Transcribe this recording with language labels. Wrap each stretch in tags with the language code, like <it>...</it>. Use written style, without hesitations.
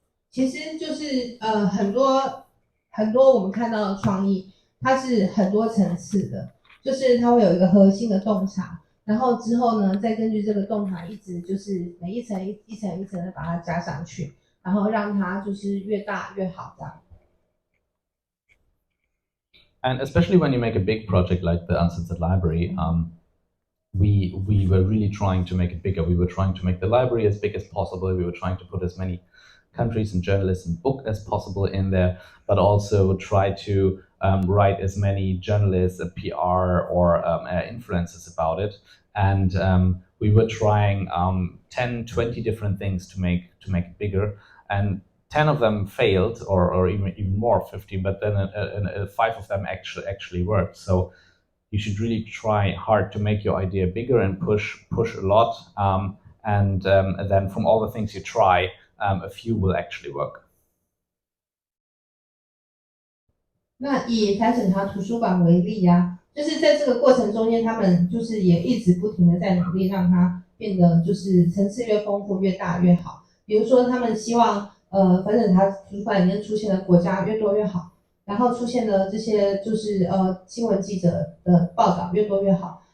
<zh>其实就是很多我们看到的创意，它是很多层次的，就是它会有一个核心的洞察，然后之后呢，再根据这个洞察一直就是每一层一层的把它加上去，然后让它就是越大越好这样。</zh> <en>And especially when you make a big project like the Uncensored Library, we were really trying to make it bigger. We were trying to make the library as big as possible. We were trying to put as many countries and journalists and book as possible in there, but also try to write as many journalists, PR, or influencers about it. And we were trying 10, 20 different things to make it bigger. And 10 of them failed, or even more, 50, but then 5 of them actually worked. So you should really try hard to make your idea bigger and push a lot. And then from all the things you try, a few will actually work.</en> <zh>那以台审查图书馆为例就是在这个过程中间，他们就是也一直不停的在努力，让它变得就是层次越丰富、越大越好。比如说，他们希望反审查图书馆里面出现的国家越多越好，然后出现的这些就是新闻记者的报道越多越好。</zh>